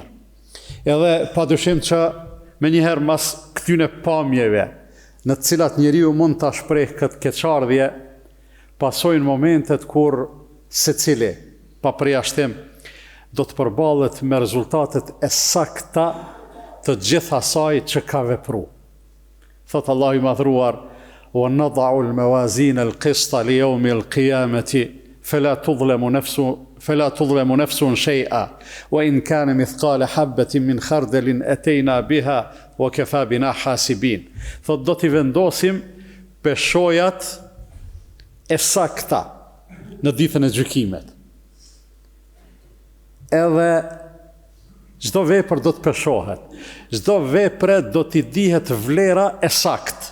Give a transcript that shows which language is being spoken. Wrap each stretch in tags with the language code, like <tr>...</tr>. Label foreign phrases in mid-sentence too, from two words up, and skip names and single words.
<sq>Edhe padyshim që menjëherë mas këtyne pamjeve në të cilat njeriu mund ta shpreh këtë keqardhje, pasojnë momentet kur secili pa përjashtim do të përballet me rezultatet e sakta të gjithë asaj që ka vepruar. Thot Allahu i madhruar:</sq> <ar>"ونضع الموازين القسط ليوم القيامة فلا تظلم نفس شيئا وإن كان مثقال حبة من خردل أتينا بها وكفى بنا حاسبين."</ar> <sq>Thot do t'i vendosim peshojat e sakta në ditën e gjykimit. Edhe çdo vepër do të peshohet, çdo vepre do t'i dihet vlera e saktë.</sq>